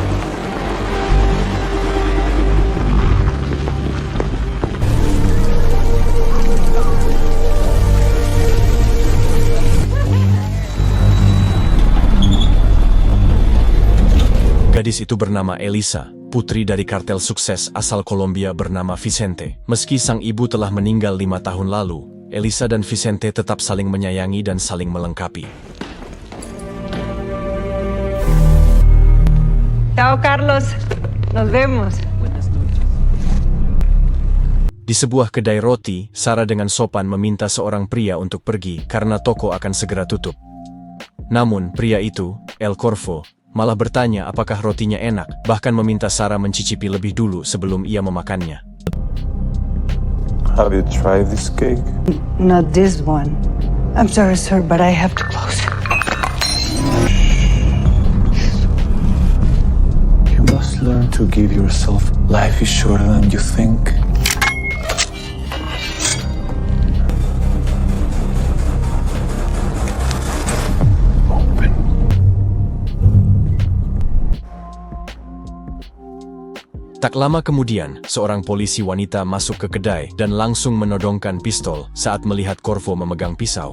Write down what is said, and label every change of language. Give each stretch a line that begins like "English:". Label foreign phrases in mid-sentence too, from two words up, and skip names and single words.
Indonesian: Gadis itu bernama Elisa, putri dari kartel sukses asal Kolombia bernama Vicente. Meski sang ibu telah meninggal 5 tahun lalu, Elisa dan Vicente tetap saling menyayangi dan saling melengkapi.
Spanish: Ciao Carlos, nos vemos.
Indonesian: Di sebuah kedai roti, Sarah dengan sopan meminta seorang pria untuk pergi karena toko akan segera tutup. Namun, pria itu, El Corvo, malah bertanya apakah rotinya enak, bahkan meminta Sarah mencicipi lebih dulu sebelum ia memakannya.
English: Have you tried this cake? Not this one. I'm sorry, sir, but I have to close. You must learn to give yourself. Life is shorter than you think.
Indonesian: Tak lama kemudian, seorang polisi wanita masuk ke kedai dan langsung menodongkan pistol saat melihat Corvo memegang pisau.